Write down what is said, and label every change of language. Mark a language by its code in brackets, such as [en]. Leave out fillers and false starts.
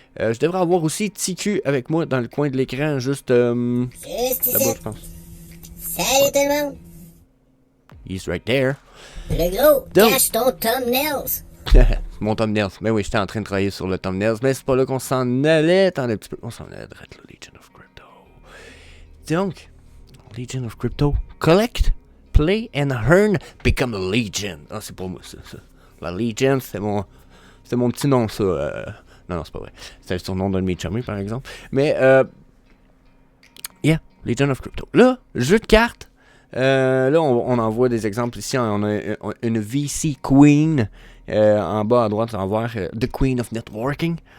[fr] Je devrais avoir aussi TQ avec moi dans le coin de l'écran, juste là-bas, je pense. Salut tout le monde! [en] He's right there. [fr] Le gros, Donc... cache ton thumbnails! Mon thumbnails. Mais oui, j'étais en train de travailler sur le thumbnails, mais c'est pas là qu'on s'en allait. Attendez un petit peu. On s'en allait direct le Legion of Crypto. Donc, Legion of Crypto. [en] Collect, play and earn, become a Legion. [fr] Ah, c'est pour moi ça. La Legion, c'est mon petit nom, ça. Non, c'est pas vrai. C'est le surnom d'un de mes chummies, par exemple. Mais, yeah, Legion of Crypto. Là, jeu de cartes. Là, on en voit des exemples ici. On a une VC Queen. En bas à droite, on va voir The Queen of Networking.